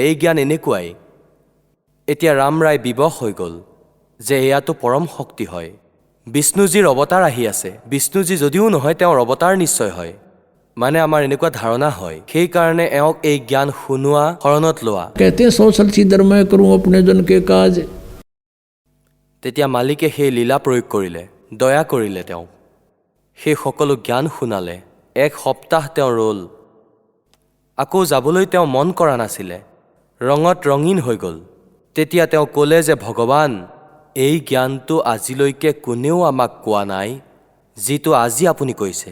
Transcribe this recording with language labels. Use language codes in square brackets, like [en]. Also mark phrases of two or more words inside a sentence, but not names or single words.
[as] এই জ্ঞান এনেকুৱাই। এতিয়া ৰামৰায় বিবশ হৈ গ'ল যে এয়াতো পৰম শক্তি হয়। বিষ্ণুজীৰ অৱতাৰ আহি আছে। বিষ্ণুজী যদিও নহয় তেওঁৰ অৱতাৰ নিশ্চয় হয়। মানে আমাৰ এনেকুৱা ধাৰণা হয়। সেইকাৰণে এওঁক এই জ্ঞান শুনোৱা, শৰণত লোৱা। [hi] कहते हैं 100 सीधर मैं करूं अपने जन के काज। [as] তেতিয়া মালিকে সেই লীলা প্ৰয়োগ কৰিলে, দয়া কৰিলে তেওঁক। সেই সকলো জ্ঞান শুনালে। 1 সপ্তাহ তেওঁ ৰ'ল। আকৌ যাবলৈ তেওঁ মন কৰা নাছিলে। ৰঙত ৰঙীন হৈ গ'ল। তেতিয়া তেওঁ ক'লে যে ভগৱান, এই জ্ঞানটো আজিলৈকে কোনেও আমাক কোৱা নাই, যিটো আজি আপুনি কৈছে।